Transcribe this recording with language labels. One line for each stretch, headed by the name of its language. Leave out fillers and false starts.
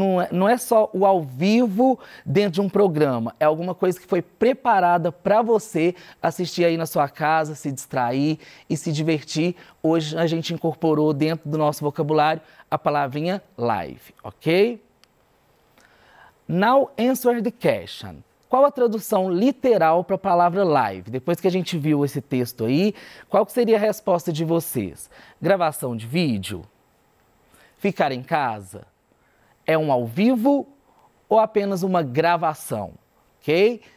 Portuguese: Não é só o ao vivo dentro de um programa, é alguma coisa que foi preparada para você assistir aí na sua casa, se distrair e se divertir. Hoje a gente incorporou dentro do nosso vocabulário a palavrinha live, ok?
English: Now answer the question.
Portuguese: Qual a tradução literal para a palavra live? Depois que a gente viu esse texto aí, qual seria a resposta de vocês? Gravação de vídeo? Ficar em casa? É um ao vivo ou apenas uma gravação? Ok?